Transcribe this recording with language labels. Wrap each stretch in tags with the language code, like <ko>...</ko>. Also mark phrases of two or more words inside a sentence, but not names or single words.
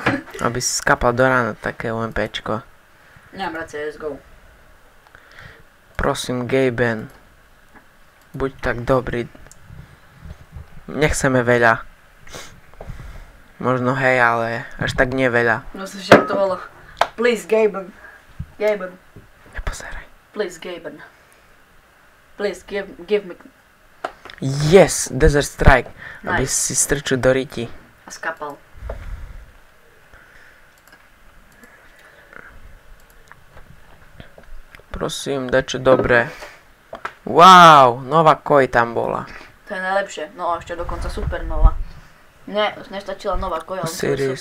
<sk>Aby si skapal do rána také UMPčko. Nemám rád CSGO. Prosím, Gaben. Buď tak dobrý. Nechceme veľa. Možno hej, ale až tak nie veľa. No se žartovalo. Please, Gaben. Gaben. Nepozeraj.</sk> <en>Please, Gaben. Please, give me... Yes, Desert Strike.</en> <sk>Aby</sk> <en>Nice.</en> <sk>si strčil do riti. A skapal. Prosím, dačo dobré. Wow, nová koj tam bola. To je najlepšie. No a ešte dokonca Supernova. Ne, nestačila nová koja, ale to je</sk>